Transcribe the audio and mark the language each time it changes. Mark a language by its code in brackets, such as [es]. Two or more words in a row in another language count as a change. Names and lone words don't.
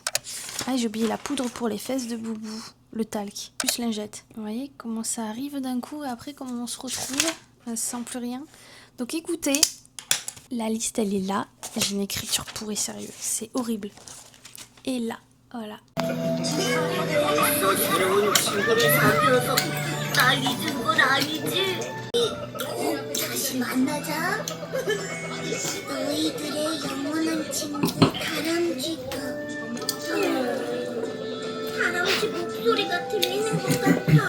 [fr] Ah j'ai oublié la poudre pour les fesses de Boubou. Le talc. Plus lingette. Vous voyez comment ça arrive d'un coup et après comment on se retrouve sans plus rien. Donc écoutez. La liste elle est là. J'ai une écriture pourrie sérieux. C'est horrible. Et là. Voilà. [ko] 다시 만나자. 너희들의 영원한 친구 다람쥐가. 다람쥐 목소리가 들리는 것 같아.